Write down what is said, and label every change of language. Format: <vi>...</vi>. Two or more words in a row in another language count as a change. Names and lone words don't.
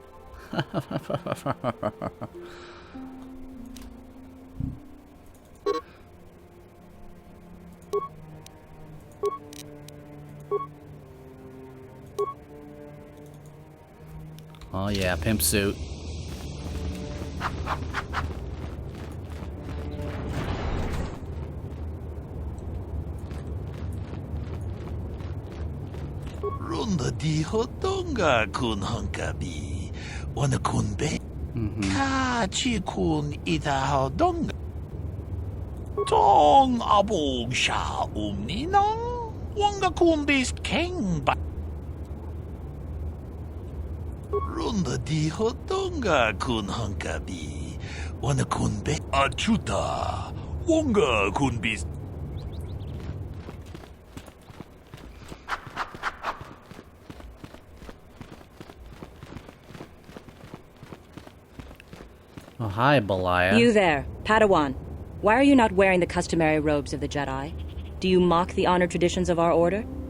<en>Oh yeah, pimp suit. Runda di hodonga kun hunkabi. Wana kun be. Ka chi kun ita hodonga. Tong abog sha umninang. Wanga kun bis king ba. Runda di hodonga kun hunkabi. Wana kun be. Achuta. Wanga kun bis. Oh, hi, Belaya. You there, Padawan. Why are you not wearing the customary robes of the Jedi? Do you mock the honored traditions of our order?</en>